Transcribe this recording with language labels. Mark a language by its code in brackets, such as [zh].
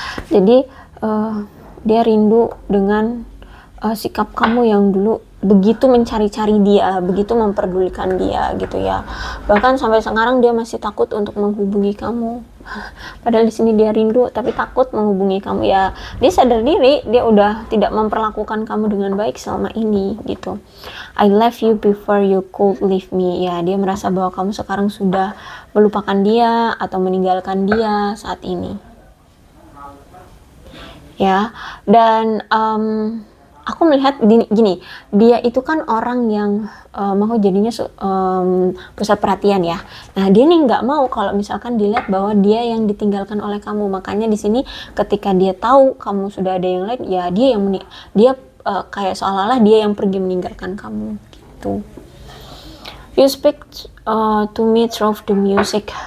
[id] Jadi dia rindu dengan sikap kamu yang dulu begitu mencari-cari dia, begitu memperdulikan dia gitu ya. Bahkan sampai sekarang dia masih takut untuk menghubungi kamu. Padahal di sini dia rindu tapi takut menghubungi kamu ya. Dia sadar diri, dia udah tidak memperlakukan kamu dengan baik selama ini gitu. [en] I left you before you could leave me. [id] Ya, dia merasa bahwa kamu sekarang sudah melupakan dia atau meninggalkan dia saat ini. Ya, dan aku melihat gini, dia itu kan orang yang mau jadinya pusat perhatian ya. Nah, dia nih nggak mau kalau misalkan dilihat bahwa dia yang ditinggalkan oleh kamu. Makanya di sini ketika dia tahu kamu sudah ada yang lain, ya dia kayak seolah-olah dia yang pergi meninggalkan kamu gitu. [en] You speak to me through the music.